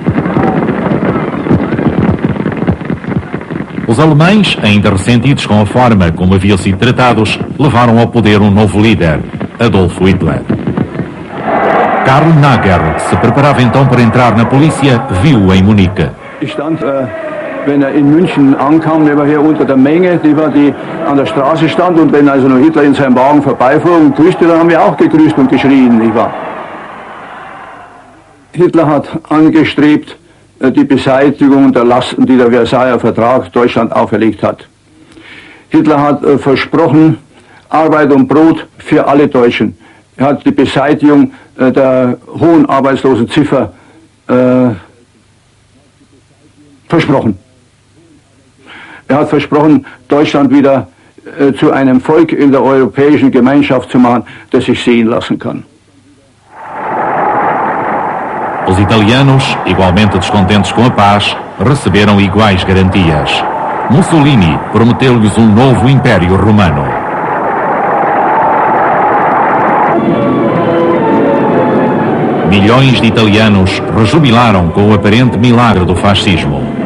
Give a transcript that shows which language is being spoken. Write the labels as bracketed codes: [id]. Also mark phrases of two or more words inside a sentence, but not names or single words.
[pt] Os alemães, ainda ressentidos com a forma como haviam sido tratados, levaram ao poder um novo líder, Adolf Hitler. Karl Nager, que se preparava então para entrar na polícia, viu-o em Munique. [de] Wenn in München ankam, der war hier unter der Menge, die an der Straße stand, und wenn also noch Hitler in seinem Wagen vorbeifuhr und grüßte, dann haben wir auch gegrüßt und geschrien, nicht wahr? Hitler hat angestrebt die Beseitigung der Lasten, die der Versailler Vertrag Deutschland auferlegt hat. Hitler hat versprochen Arbeit und Brot für alle Deutschen. Er hat die Beseitigung der hohen Arbeitslosenziffer versprochen. Er hat versprochen, Deutschland wieder zu einem Volk in der europäischen Gemeinschaft zu machen, das sich sehen lassen kann. [pt] Os italianos, igualmente descontentes com a paz, receberam iguais garantias. Mussolini prometeu-lhes um novo Império Romano. Milhões de italianos rejubilaram com o aparente milagre do fascismo.